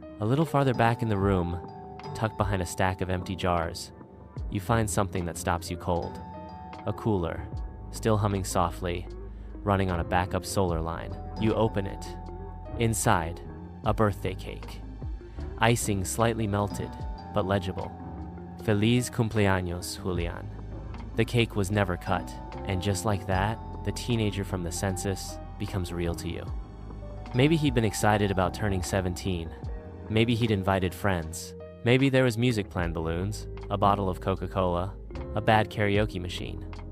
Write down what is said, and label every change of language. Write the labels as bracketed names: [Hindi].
[English] A little farther back in the room, tucked behind a stack of empty jars, you find something that stops you cold. A cooler, still humming softly, running on a backup solar line. You open it. Inside, a birthday cake. Icing slightly melted, but legible. [Spanish] Feliz cumpleaños, Julian. [English] The cake was never cut, and just like that, the teenager from the census becomes real to you. Maybe he'd been excited about turning 17. Maybe he'd invited friends. Maybe there was music planned, balloons, a bottle of Coca-Cola, a bad karaoke machine.